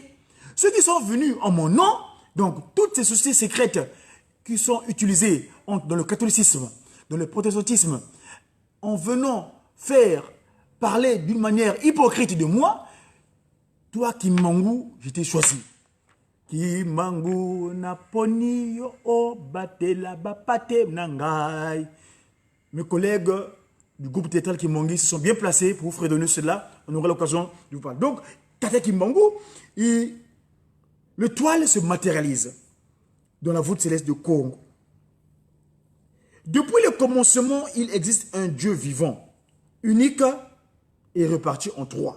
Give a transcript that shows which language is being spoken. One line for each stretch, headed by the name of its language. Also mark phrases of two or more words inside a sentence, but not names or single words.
French: Ceux qui sont venus en mon nom, donc toutes ces sociétés secrètes qui sont utilisées dans le catholicisme, dans le protestantisme, en venant faire parler d'une manière hypocrite de moi, toi Kimbangu, je t'ai choisi.
Lingala: Kimbangu na poni yo o batela bapate nangai.
French: Mes collègues du groupe théâtral Kimbangu se sont bien placés pour vous fredonner cela. On aura l'occasion de vous parler. Donc, Tata Kimbangu, le toile se matérialise dans la voûte céleste de Congo. Depuis le commencement, il existe un Dieu vivant, unique et reparti en trois.